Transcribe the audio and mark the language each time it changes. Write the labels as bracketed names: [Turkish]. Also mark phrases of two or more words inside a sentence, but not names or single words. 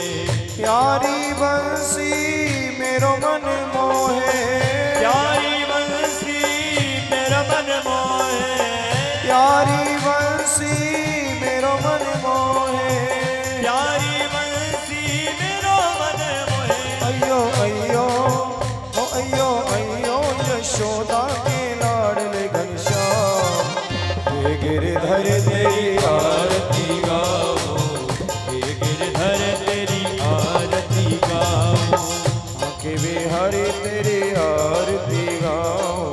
[Braj] प्यारी बंसी मेरो मन मोहे। [Hindi] प्यारी बंसी मेरा मन मोहे। [Braj] प्यारी बंसी मेरो मन मोहे। प्यारी बंसी मेरो मन मोहे। [Hindi] अयो अयो ओ अयो अयो यशोदा के लाडले घनश्याम हे गिरधर तेरी आरती गाओ। हे गिरधर तेरी आरती गाओ। बांके बिहारी तेरी आरती गाओ।